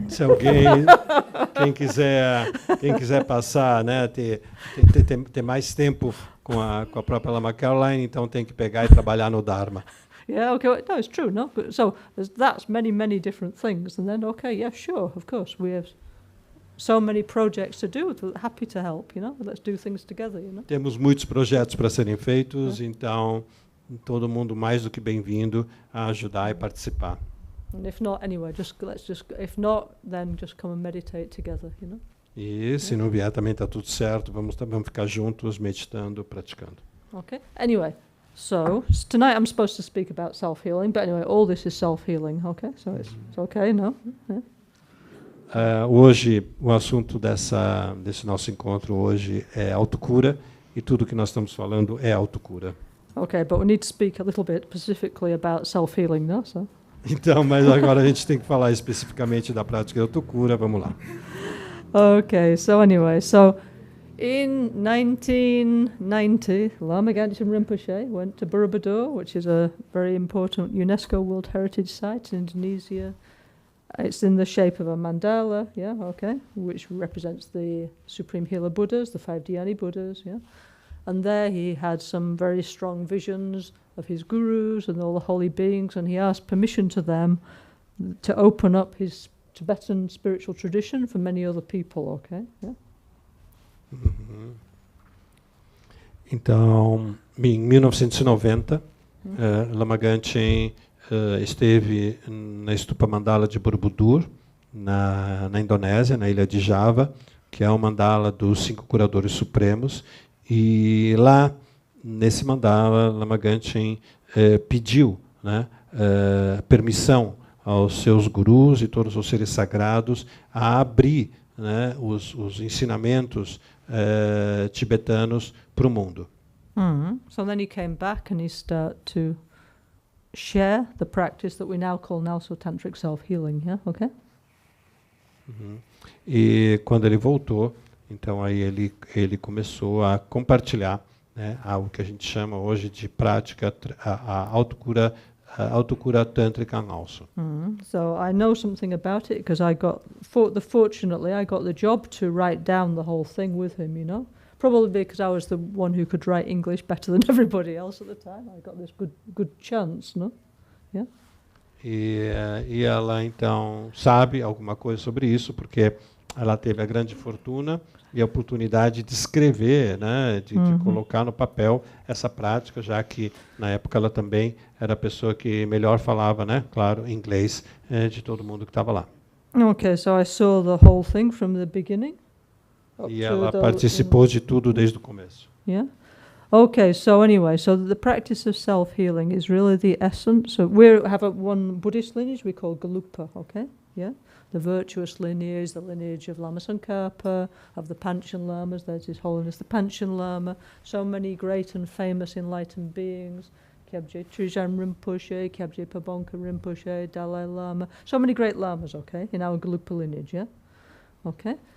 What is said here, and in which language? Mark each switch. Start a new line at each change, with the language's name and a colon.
Portuguese: Se alguém, quem quiser passar, né, ter mais tempo com a própria Lama Caroline, então tem que pegar e trabalhar no Dharma.
English: Yeah, okay, no, it's true, no? So that's many different things, and then, okay, yeah, sure, of course, we have so many projects to do, happy to help, you know, let's do things together, you know.
Portuguese: Temos muitos projetos para serem feitos, então todo mundo mais do que bem-vindo a ajudar e participar.
English: And if not, anyway, if not, then just come and meditate together, you know.
Portuguese: E se não vier também está tudo certo, vamos ficar juntos meditando, praticando.
English: Okay. Anyway, so tonight I'm supposed to speak about self-healing, but anyway, all this is self-healing, okay? So it's okay, no? Yeah.
Portuguese: Hoje, o assunto desse nosso encontro hoje é autocura, e tudo que nós estamos falando é autocura.
English: Okay, but we need to speak a little bit specifically about self-healing, no? So.
Portuguese: Então, mas agora a gente tem que falar especificamente da prática de autocura, vamos lá.
English: Okay, so anyway, in 1990, Lama Gangchen Rinpoche went to Borobudur, which is a very important UNESCO World Heritage Site in Indonesia. It's in the shape of a mandala, yeah, okay, which represents the Supreme Healer Buddhas, the 5 Dhyani Buddhas, yeah. And there he had some very strong visions of his gurus and all the holy beings, and he asked permission to them to open up his Tibetan spiritual tradition for many other people, okay? Yeah.
Portuguese: Então, em 1990, Lama Gangchen esteve na Stupa Mandala de Borobudur, na Indonésia, na ilha de Java, que é o mandala dos 5 curadores supremos. E lá, nesse mandala, Lama Gangchen pediu, né, permissão aos seus gurus e todos os seres sagrados a abrir, né, os ensinamentos tibetanos para o mundo.
English: So then he came back and he started to share the practice that we now call NgalSo Tantric Self-Healing, yeah? Okay?
Portuguese: E quando ele voltou, então aí ele começou a compartilhar, né, algo que a gente chama hoje de prática, a Autocura Tântrica NgalSo.
English: So I know something about it because fortunately I got the job to write down the whole thing with him, you know. Probably because I was the one who could write English better than everybody else at the time. I got this good chance, no? Yeah.
Portuguese: E ela então sabe alguma coisa sobre isso porque ela teve a grande fortuna e a oportunidade de escrever, né, de colocar no papel essa prática, já que na época ela também era a pessoa que melhor falava, né, claro, inglês, de todo mundo que estava lá.
English: Okay, so I saw the whole thing from the beginning.
Portuguese: E ela participou de tudo desde o começo.
English: Yeah. Okay, so anyway, so the practice of self-healing is really the essence. So we have one Buddhist lineage we call Gelugpa, okay? Yeah. The virtuous lineage, the lineage of Lama Tsongkhapa, of the Panchen Lamas, there's His Holiness the Panchen Lama, so many great and famous enlightened beings, Kyabje Trizhan Rinpoche, Kyabje Pabonka Rinpoche, Dalai Lama, so many great lamas, okay, in our Gelugpa lineage, yeah? Okay?